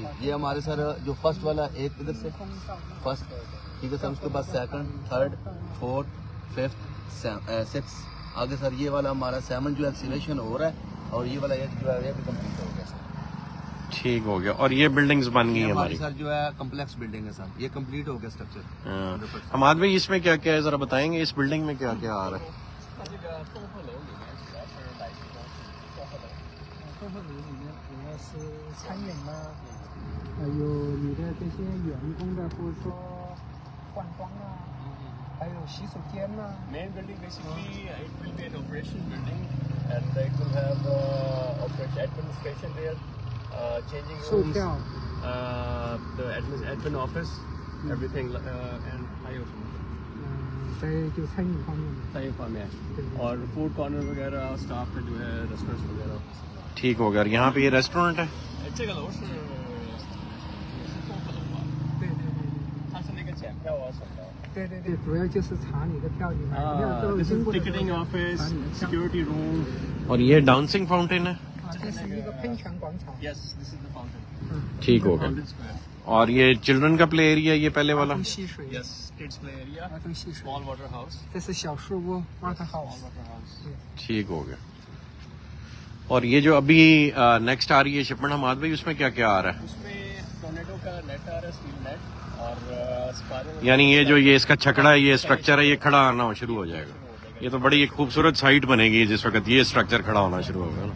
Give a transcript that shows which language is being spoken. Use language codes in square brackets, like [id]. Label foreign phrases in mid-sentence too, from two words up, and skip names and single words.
[hi] ये हमारे सर जो फर्स्ट वाला एक इधर से फर्स्ट, ठीक है सर, उसके बाद सेकंड, थर्ड, फोर्थ, फिफ्थ, सिक्स, आगे सर ये वाला हमारा 7 जो एक्सीलेशन हो रहा है और ये वाला 8 जो है ये भी कंप्लीट हो गया सर। ठीक हो गया। और ये बिल्डिंग्स बन गई ये है हमारी हमारी। सर जो है [en] complex building [hi] है सर, ये कंप्लीट हो गया स्ट्रक्चर। हाँ। हमाद भाई इसमें क्या क्या है जरा बताएंगे, इस बिल्डिंग में क्या क्या आ रहा है? [zh] 客户里面主要是餐饮啦，还有你的这些员工的，或者说换装啊，还有洗手间呐。 [en] Main building basically it will be an operation building and it will have operation administration there, changing [zh] 售 [en] rooms, [zh] 票， [en] the admin office, everything and [zh] 还有什么？在就餐饮方面的。餐饮方面对 [hi] और [en] food corner [hi] वगैरह स्टाफ का जो है रेस्टोरेंट्स वगैरह। ठीक हो गया। और यहाँ पे ये रेस्टोरेंट है? [zh] 这个楼是综合楼吧？对对对对。它是那个检票啊什么的。对对对，主要就是查你的票，你买票都 [en] This [zh] 经 [en] is [zh] 过的 [en] ticketing [zh] 查 [en] office, [zh] 你的票。 [en] security room. [hi] और ये [en] dancing fountain [hi] है? [zh] 这是一个喷泉广场。 [en] Yes, this is the fountain. [hi] ठीक हो गया। [en] Fountain square. [hi] और ये चिल्ड्रन का [en] play area [hi] ये पहले [zh] 儿 [hi] वाला? [zh] 童戏水， [en] Yes, kids play area. [zh] 儿童戏水。 [en] Small water house. [zh] 这是小树屋 water [en] Small house。 water house. [hi] ठीक हो गया। और ये जो अभी नेक्स्ट आ रही है शिपमेंट हमाद भाई, उसमें क्या क्या आ रहा है? उसमें टोर्नेडो का नेट आ रहा है, [en] steel net [hi] और स्पाइरल। यानी ये जो ये इसका छकड़ा है, ये स्ट्रक्चर है, ये खड़ा आना शुरू हो जाएगा। ये तो बड़ी एक खूबसूरत साइट बनेगी जिस वक्त ये स्ट्रक्चर खड़ा होना शुरू होगा ना।